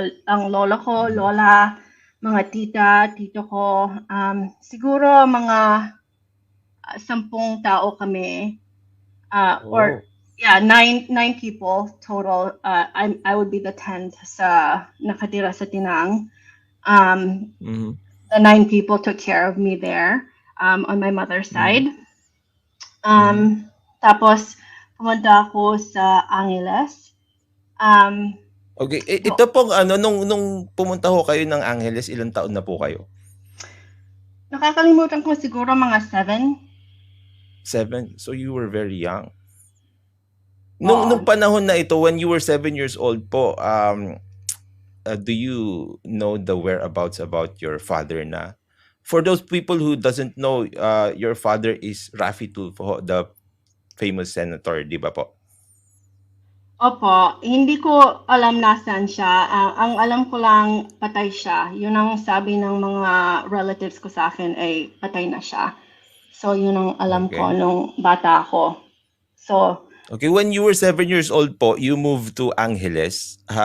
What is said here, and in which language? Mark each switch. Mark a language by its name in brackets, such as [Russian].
[Filipino] Ang lola ko, lola, mga tita, tito ko. Siguro mga 10 tao kami. [English] Nine people total. I would be the 10th [Filipino] sa nakatira sa Tinang. [English] The 9 people took care of me there. On my mother's side. [Filipino] Tapos, pumunta ako sa Angeles. Okay, ito pong nung pumunta ho kayo ng Angeles, ilang taon na po kayo? Nakakalimutan ko siguro mga 7. [English] 7? So you were very young. [Filipino] Nung panahon na ito, [English] when you were 7 years old po, do you know the whereabouts about your father na? For those people who doesn't know, your father is Raffy Tulfo, the famous senator, [Filipino] di ba po? Opo, hindi ko alam nasaan siya. Ang alam ko lang, patay siya. Yun ang sabi ng mga relatives ko sa akin ay patay na siya. So yun ang alam ko nung bata ako. [English] So, okay, when you were 7 years old po, you moved to Angeles.